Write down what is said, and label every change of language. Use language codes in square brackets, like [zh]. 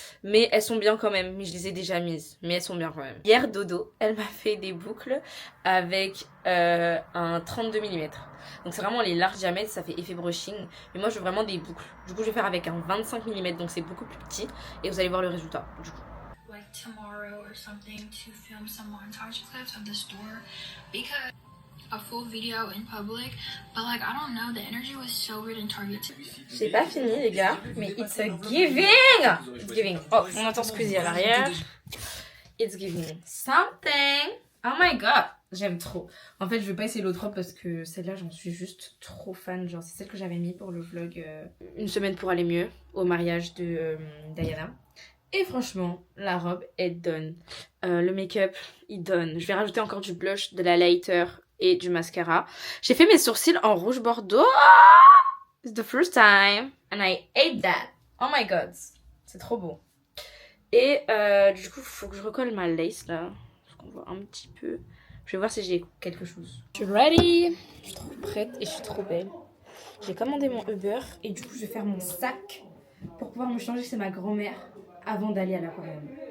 [fr] Mais elles sont bien quand même. Mais je les ai déjà mises. Mais elles sont bien quand même. Hier, Dodo, elle m'a fait des boucles avec un 32 mm. Donc c'est vraiment les larges diamètres, ça fait effet brushing. Mais moi je veux vraiment des boucles. Du coup je vais faire avec un 25 mm, donc c'est beaucoup plus petit. Et vous allez voir le résultat du coup. [en] Like tomorrow or something to film some montage clips of the store because a full video in public, but like I don't know, the energy was so weird in Target. [fr] J'ai pas fini les gars, mais [en] it's a giving. It's giving. [fr] Oh, on entend Squeezie à l'arrière. [en] It's giving something. Oh my god, [fr] j'aime trop. En fait, je vais pas essayer l'autre robe parce que celle-là, j'en suis juste trop fan. Genre, c'est celle que j'avais mis pour le vlog une semaine pour aller mieux au mariage de Diana. Et franchement, la robe est done. Le make-up, il donne. Je vais rajouter encore du blush, de la lighter et du mascara. J'ai fait mes sourcils en rouge bordeaux. [en] It's the first time and I hate that. Oh my god, [fr] c'est trop beau. Et du coup, faut que je recolle ma lace là. On voit un petit peu. Je vais voir si j'ai quelque chose. Je suis ready. Je suis trop prête et je suis trop belle. J'ai commandé mon Uber et du coup je vais faire mon sac pour pouvoir me changer chez ma grand-mère avant d'aller à l'aquarium.